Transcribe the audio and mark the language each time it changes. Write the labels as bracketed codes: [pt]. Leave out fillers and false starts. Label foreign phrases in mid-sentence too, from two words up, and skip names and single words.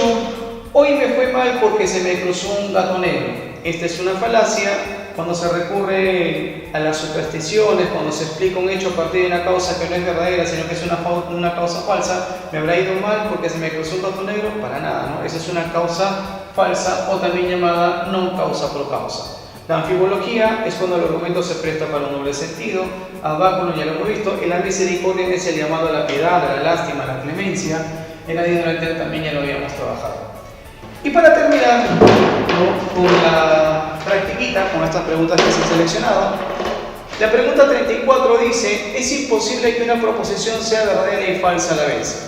[es] Hoy me fue mal porque se me cruzó un gato negro. Esta es una falacia. Cuando se recurre a las supersticiones, cuando se explica un hecho a partir de una causa que no es verdadera, sino que es una causa falsa, me habrá ido mal porque se me cruzó un gato negro, para nada, ¿no? Esa es una causa falsa o también llamada [la] non causa pro causa. [es] La anfibología es cuando el argumento se presta para un doble sentido. [la] Ad vacuum [es] ya lo hemos visto. En la misericordia es el llamado a la piedad, a la lástima, a la clemencia. En la ignorancia también ya lo habíamos trabajado. Y para terminar, ¿no?, con la practiquita, con estas preguntas que se han seleccionado, la pregunta 34 dice, es imposible que una proposición sea verdadera y falsa a la vez.